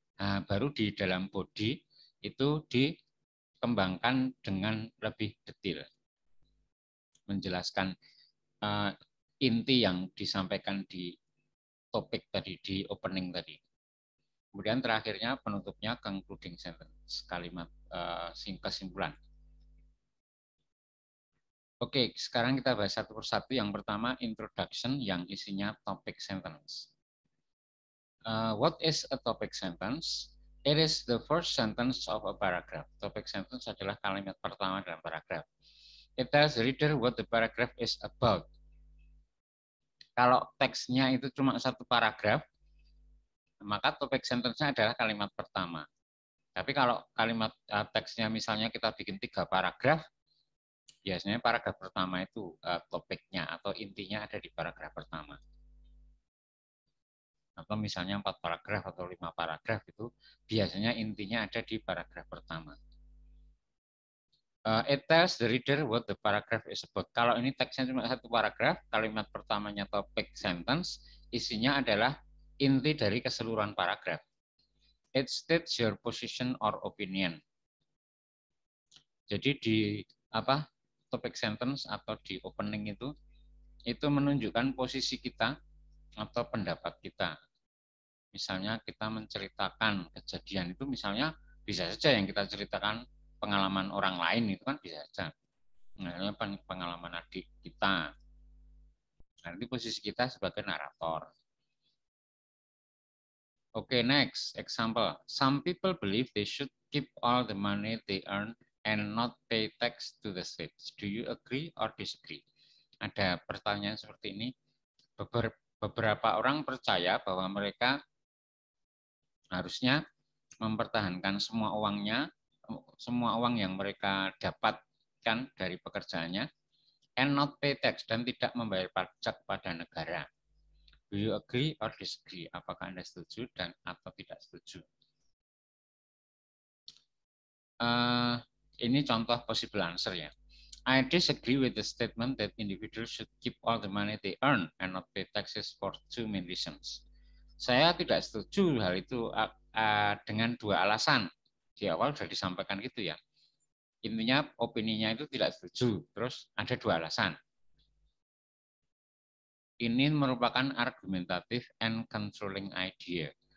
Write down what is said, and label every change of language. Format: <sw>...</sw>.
<id>Nah, baru di dalam body itu dikembangkan dengan lebih detail, menjelaskan inti yang disampaikan di topik tadi, di opening tadi. Kemudian terakhirnya penutupnya concluding sentence, kalimat kesimpulan. Oke, sekarang kita bahas satu persatu. Yang pertama introduction yang isinya topic sentence.</id> <en>What is a topic sentence? It is the first sentence of a paragraph.</en> <id>Topic sentence adalah kalimat pertama dalam paragraf.</id> <en>It tells the reader what the paragraph is about.</en> <id>Kalau teksnya itu cuma satu paragraf, maka topic sentence-nya adalah kalimat pertama. Tapi kalau kalimat teksnya misalnya kita bikin 3 paragraf, biasanya paragraf pertama itu topiknya atau intinya ada di paragraf pertama. Atau misalnya 4 paragraf atau 5 paragraf itu biasanya intinya ada di paragraf pertama.</id> <en>It tells the reader what the paragraph is about.</en> <id>Kalau ini teksnya cuma satu paragraf, kalimat pertamanya topic sentence, isinya adalah inti dari keseluruhan paragraf.</id> <en>It states your position or opinion.</en> <id>Jadi di topic sentence atau di opening itu menunjukkan posisi kita atau pendapat kita. Misalnya kita menceritakan kejadian itu, misalnya bisa saja yang kita ceritakan pengalaman orang lain, itu kan bisa saja. Nah, pengalaman adik kita. Nanti posisi kita sebagai narator.</id> <en>Oke, next example. Some people believe they should keep all the money they earn and not pay tax to the state. Do you agree or disagree?</en> <id>Ada pertanyaan seperti ini. Beberapa orang percaya bahwa mereka harusnya mempertahankan semua uang yang mereka dapatkan dari pekerjaannya,</id> <en>and not pay tax,</en> <id>dan tidak membayar pajak pada negara.</id> <en>Do you agree or disagree?</en> <id>Apakah Anda setuju dan atau tidak setuju? Ini contoh possible answer ya.</id> <en>I disagree with the statement that individuals should keep all the money they earn and not pay taxes for 2 main reasons.</en> <id>Saya tidak setuju hal itu dengan 2 alasan. Di awal sudah disampaikan gitu ya. Intinya opininya itu tidak setuju. Terus ada 2 alasan. Ini merupakan</id> <en>argumentative and controlling idea.</en>